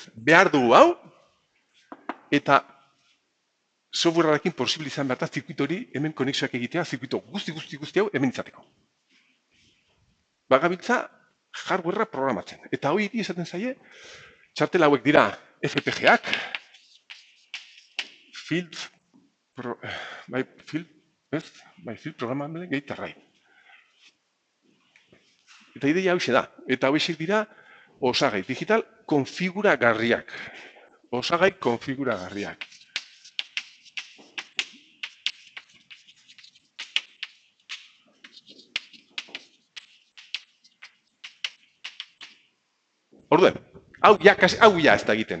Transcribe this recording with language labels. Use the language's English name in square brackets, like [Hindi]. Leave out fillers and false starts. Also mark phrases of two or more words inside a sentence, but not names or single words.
[Basque] Behar dugu hau, eta softwarearekin posible izan behar da zirkuito hori hemen konexioak egitea, zirkuito guzti hau hemen izateko. Bagabiltza hardwarea programatzen. Eta hori esaten zaie, txartel hauek dira FPGAk, [English] field programmable gate array. [Basque] Eta ideia hau da. Eta hau dira osagai digital konfiguragarriak. Orduen, hau ja ez da egiten.